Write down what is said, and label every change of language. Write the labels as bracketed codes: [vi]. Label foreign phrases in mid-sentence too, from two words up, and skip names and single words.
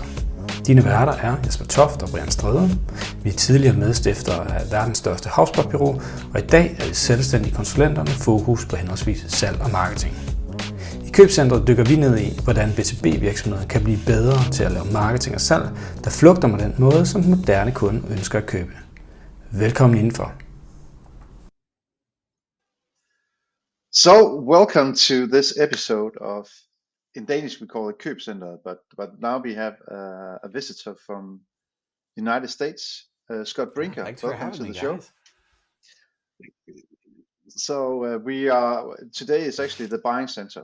[da] Dine værter er Jesper Toft og Brian Strede. Vi er tidligere medstiftere af verdens største HubSpot-bureau, og i dag er vi selvstændige konsulenter med fokus på henholdsvis salg og marketing. I Købcentret dykker vi ned i, hvordan B2B-virksomheder kan blive bedre til at lave marketing og salg, der flugter med den måde, som den moderne kunde ønsker at købe. Velkommen indenfor. [en] So, welcome to this episode of, in Danish we call it Købcenter, but now we have a visitor from the United States, Scott Brinker. Thanks welcome for having to me, the show. guys. So we are, today is actually the buying center.